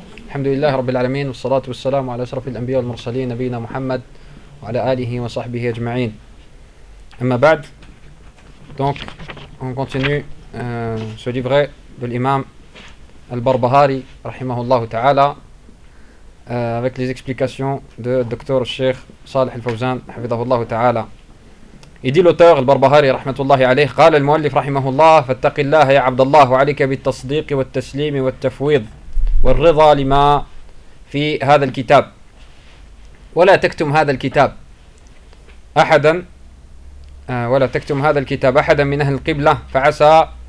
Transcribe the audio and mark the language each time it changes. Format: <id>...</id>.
<ar>الحمد لله رب العالمين، والصلاة والسلام على أشرف الأنبياء والمرسلين نبينا محمد وعلى آله وصحبه أجمعين. أما بعد،</ar> <fr>donc on continue ce livret de l'imam al-Barbahari</fr> <ar>رحمه الله تعالى</ar> <fr>avec les explications de Dr.</fr> <ar>Sheikh Saleh al-Fawzan حفظه الله تعالى.</ar> <fr>Il dit l'auteur</fr> <ar>al-Barbahari رحمه الله عليه قال المؤلف رحمه الله فاتق الله يا عبد الله وعليك بالتصديق والتسليم والتفويض والرضا لما في هذا الكتاب ولا تكتم هذا الكتاب أحدا ولا تكتم هذا الكتاب أحدا من أهل القبلة فعسى</ar>